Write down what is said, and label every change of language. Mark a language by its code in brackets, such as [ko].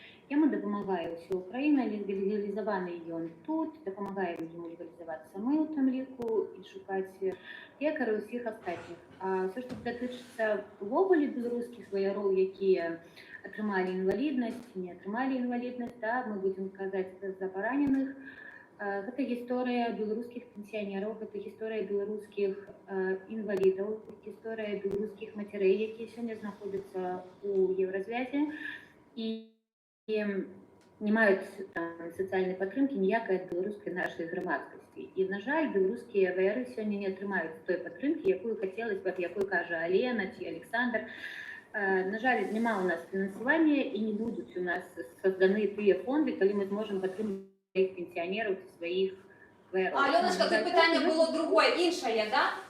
[uk] Йому допомагає вся Україна, легалізований він тут, допомагаємо йому легалізуватися ми у тому ліку і шукати лікарів усіх остальних. А все, що дотичиться ввогуле білоруських воярів, які отримали інвалідність, не отримали інвалідність, да, ми будемо казати за поранених. [be] Гэта гісторыя беларускіх пенсіянераў, гэта гісторыя беларускіх інвалідаў, гісторыя беларускіх мацярэй, якія сёння знаходзяцца ў еўразвязе і не маюць сацыяльнай падтрымкі ніякай ад беларускай нашай грамадскасці. І, на жаль, беларускія ваяры сёння не атрымаюць той падтрымкі, якую хацелася б, якой кажа Алена ці Александр. На жаль, няма ў нас фінансавання і не будуць у нас созданы тыя фонды, калі мы зможам падтрымаць [ru] своих пенсионеров, своих вояров. [uk] Аленочка, тут питання було другое, інше, да?